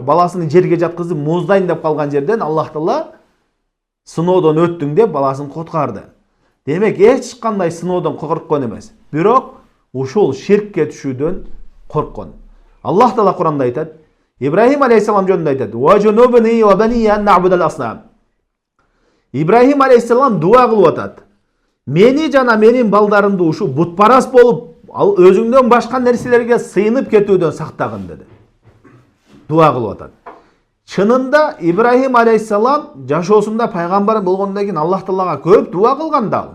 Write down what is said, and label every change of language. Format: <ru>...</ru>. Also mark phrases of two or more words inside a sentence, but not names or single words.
<ky>Баласыны жерге жаткызып муздайын деп калган жерден Аллах Таала сыноодон өттүң деп баласын коткарды. Демек эч кандай сыноодон корккон эмес. Бирок ушул ширкке түшүүдөн корккон. Аллах Таала Куранда айтат, Ибрахим алейхиссалам жөнүндө айтат:</ky> <ar>"واجنبني وبني أن نعبد الأصنام."</ar> <ky>Ибрахим алейхиссалам дуа кылып атат. Мени жана менин балдарымды ушу бутпарас болуп, өзүңдөн башка нерселерге сыйынып кетүүдөн сактагын деди. Дуа кылып атат. Чынында Ибрахим алейхиссалам жашоосунда пайгамбар болгондон кийин Аллах Таалага көп дуа кылган да.</ky>